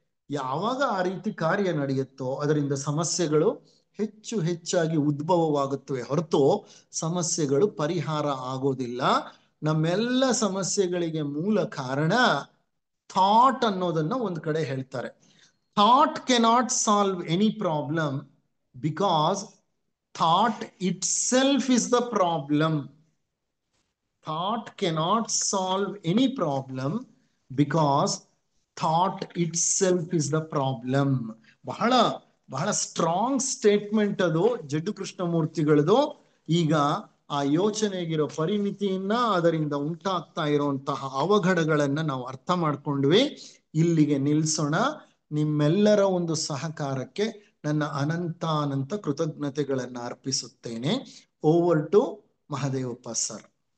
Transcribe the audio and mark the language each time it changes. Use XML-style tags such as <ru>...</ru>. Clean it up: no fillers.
<kn>ಯಾವಾಗ ಆ ರೀತಿ ಕಾರ್ಯ ನಡೆಯುತ್ತೋ ಅದರಿಂದ ಸಮಸ್ಯೆಗಳು ಹೆಚ್ಚು ಹೆಚ್ಚಾಗಿ ಉದ್ಭವವಾಗುತ್ತವೆ ಹೊರತು ಸಮಸ್ಯೆಗಳು ಪರಿಹಾರ ಆಗೋದಿಲ್ಲ. ನಮ್ಮೆಲ್ಲ ಸಮಸ್ಯೆಗಳಿಗೆ ಮೂಲ ಕಾರಣ ಥಾಟ್ ಅನ್ನೋದನ್ನ ಒಂದು ಕಡೆ ಹೇಳ್ತಾರೆ.</kn> <en>Thought cannot solve any problem because thought itself is the problem. Thought cannot solve any problem because thought itself is the problem.</en> <kn>ಬಹಳ ಬಹಳ ಸ್ಟ್ರಾಂಗ್ ಸ್ಟೇಟ್ಮೆಂಟ್ ಅದು ಜಡ್ಡು ಕೃಷ್ಣಮೂರ್ತಿಗಳದು. ಈಗ ಆ ಯೋಚನೆಗಿರೋ ಪರಿಮಿತಿಯನ್ನ, ಅದರಿಂದ ಉಂಟಾಗ್ತಾ ಇರುವಂತಹ ಅವಘಡಗಳನ್ನ ನಾವು ಅರ್ಥ ಮಾಡ್ಕೊಂಡ್ವಿ. ಇಲ್ಲಿಗೆ ನಿಲ್ಸೋಣ. ನಿಮ್ಮೆಲ್ಲರ ಒಂದು ಸಹಕಾರಕ್ಕೆ ನನ್ನ ಅನಂತ ಕೃತಜ್ಞತೆಗಳನ್ನ ಅರ್ಪಿಸುತ್ತೇನೆ. Over to Mahadevappa sir.</kn>